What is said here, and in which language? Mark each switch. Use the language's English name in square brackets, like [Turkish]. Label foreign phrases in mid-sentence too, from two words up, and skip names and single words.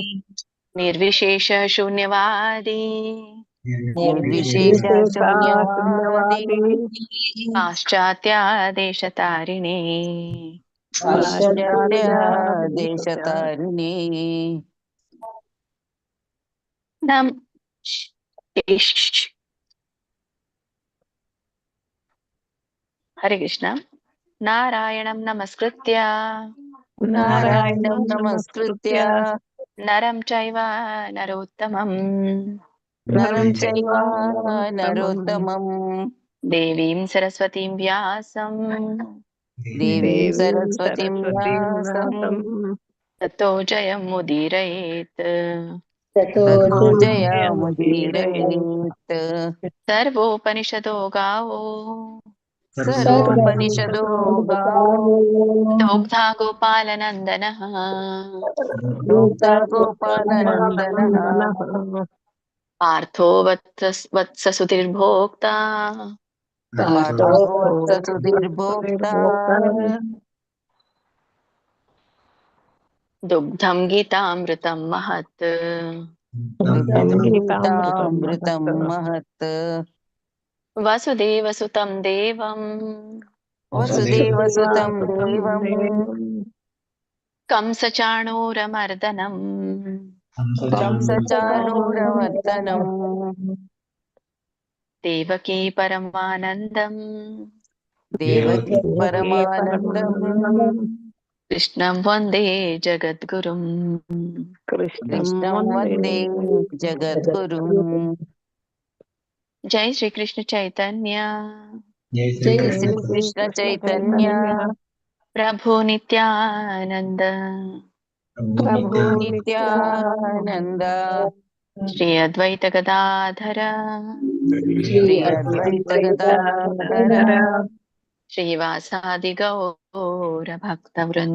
[Sanskrit] ನಿರ್ವಿಶೇಷ ಶೂನ್ಯವಾದಿ ನಿರ್ವಿಶೇಷ ಶೂನ್ಯವಾದಿ ಪಾಶ್ಚಾತ್ಯ ದೇಶತಾರಿಣೆ ಪಾಶ್ಚಾತ್ಯ ದೇಶತಾರಿಣಿ. ನಮ್ ಹರೇ ಕೃಷ್ಣ. ನಾರಾಯಣಂ ನಮಸ್ಕೃತ್ಯ ನಾರಾಯಣಂ ನಮಸ್ಕೃತ್ಯ ನರಂ ಚೈವ ನರೋತ್ತಮಂ ನರಂ ಚೈವ ನರೋತ್ತಮಂ ದೇವೀಂ ಸರಸ್ವತೀಂ ವ್ಯಾಸಂ ದೇವೀಂ ಸರಸ್ವತೀಂ ವ್ಯಾಸಂ ತತೋ ಜಯಂ ಮುದೀರಯೇತ್. ತತೋ ಜಯಮುದೀರಯೇತ್. ಸರ್ವೋಪನಿಷದೋ ಗಾವೋ ಸರ್ವೋಪನಿಷದೋ ಗಾವೋ ದೋಗ್ಧಾ ಗೋಪಾಲನಂದನಃ ದೂತಾ ಗೋಪಾಲನಂದನಃ ಪಾರ್ಥೋ ವತ್ಸಸುತಿರ್ಭೋಕ್ತಾ ಪಾರ್ಥೋ ವತ್ಸಸುಧೀರ್ಭೋಕ್ತಾ ದುಗ್ಧಂ ಗೀತಾಮೃತಂ ಮಹತ್. ಗೀತಾಮೃತಂ ಮಹತ್. ವಸುದೇವಸುತಂ ದೇವಂ ವಸುದೇವಸುತಂ ದೇವಂ ಕಂಸಚಾಣೂರಮರ್ದನಂ ಕಂಸಚಾಣೂರಮರ್ದನಂ ದೇವಕೀ ಪರಮಾನಂದಂ ದೇವಕೀ ಪರಮಾನಂದಂ ಕೃಷ್ಣಂ ವಂದೇ ಜಗದ್ಗುರುಂ. ಕೃಷ್ಣಂ ವಂದೇ ಜಗದ್ಗುರುಂ. ಜೈ ಶ್ರೀ ಕೃಷ್ಣ ಚೈತನ್ಯ ಜೈ ಶ್ರೀ ಕೃಷ್ಣ ಚೈತನ್ಯ ಪ್ರಭು ನಿತ್ಯಾನಂದ ಪ್ರಭು ನಿತ್ಯಾನಂದ ಶ್ರೀ ಅದ್ವೈತ ಗದಾಧರ ಶ್ರೀ ಅದ್ವೈತ ಗದಾಧರ ಶ್ರೀವಾಸಾದಿ ಗೌರ ಭಕ್ತ ವೃಂದ